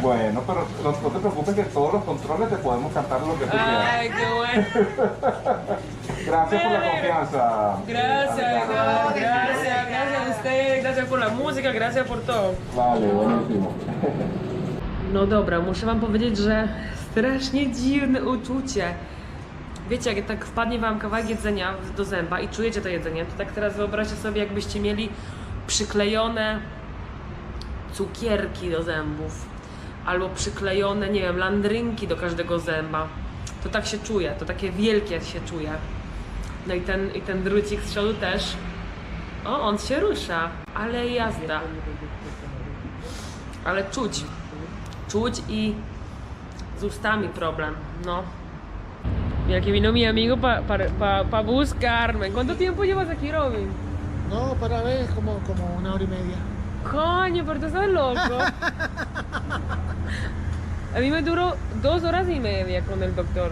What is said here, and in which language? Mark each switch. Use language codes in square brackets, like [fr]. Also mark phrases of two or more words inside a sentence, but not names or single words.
[es] Bueno, pero no te preocupes que todos los controles te podemos cantar lo que tú quieras. Ay, qué bueno. Gracias por la confianza. Gracias, Adriana. gracias a usted, gracias por la música, gracias por todo. Vale, buenísimo. [pl] No dobra, muszę wam powiedzieć, że strasznie dziwne uczucie. Wiecie, jak tak wpadnie wam kawałek jedzenia do zęba i czujecie to jedzenie, to tak teraz wyobraźcie sobie, jakbyście mieli przyklejone cukierki do zębów albo przyklejone, nie wiem, landrynki do każdego zęba. To tak się czuje, to takie wielkie się czuje. No i ten drucik z przodu też. O, on się rusza, ale jazda. Ale czuć i z ustami problem, no. [es] Mira que vino mi amigo pa buscarme. ¿Cuánto tiempo llevas aquí, Robin? No, para ver, como 1 hora y media. Coño, pero tú estás loco. A mí me duró 2 horas y media con el doctor.